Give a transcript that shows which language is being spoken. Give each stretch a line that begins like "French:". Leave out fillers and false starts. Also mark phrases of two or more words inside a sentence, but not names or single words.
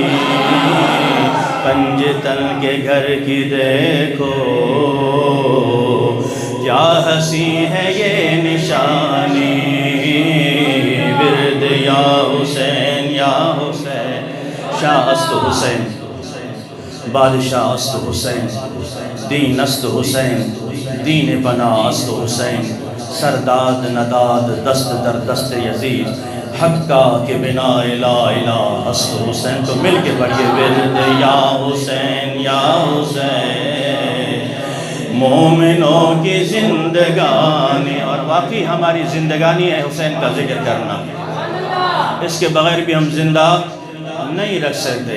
Urdu: پنجتن کے گھر کی دیکھو کیا ہنسی ہے یہ نشانی، ورد یا حسین یا حسین،
Persian: شاہ است حسین بادشاہ است حسین، دین است حسین دین پناہ است حسین، سرداد نداد دست در دست یزید، حق کا کہ بنا لا الہ است حسین۔
Urdu: تو مل کے پڑھیے ورد یا حسین یا حسین، مومنوں کی زندگانی، اور واقعی ہماری زندگانی ہے حسین کا ذکر کرنا، اس کے بغیر بھی ہم زندہ نہیں رکھ سکتے۔